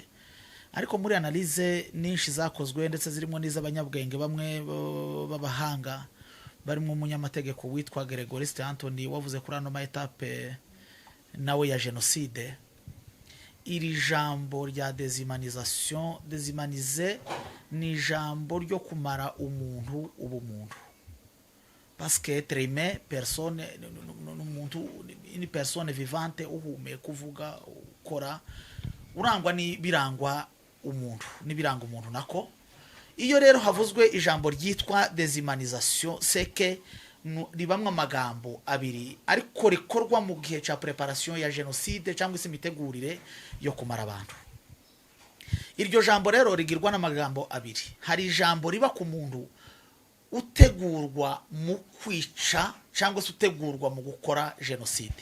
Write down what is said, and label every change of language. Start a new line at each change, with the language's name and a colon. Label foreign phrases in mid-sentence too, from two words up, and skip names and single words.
Kinyarwanda: Ariko muri analyse nyinshi zakozwe ndetse zirimo n'iz'abanyabwenge bamwe babahanga, barimo umunyamategeko witwa Gregoriste Anthony wavuze kuri ano ma etape nawe ya genocide. Iri jambo rya déshumanisation, déshumaniser ni jambo ryo kumara umuntu ubumuntu.
French: Parce que être humain, personne, une personne vivante
Kinyarwanda: uhumeka, kuvuga, ukora, urangwa ni birangwa umuntu, ni biranga umuntu nako. Iyo rero havuzwe ijambo ryitwa déshumanisation,
French: c'est que
Kinyarwanda: ribamwe amagambo abiri ariko rikorwa mu gihe cya préparation ya genocide cyangwa se imitegurire yo kumara abantu. Iryo jambo rero rigirwa n'amagambo abiri. Hari ijambo riba ku muntu utegurwa mu kwica cyangwa se utegurwa mu gukora genocide.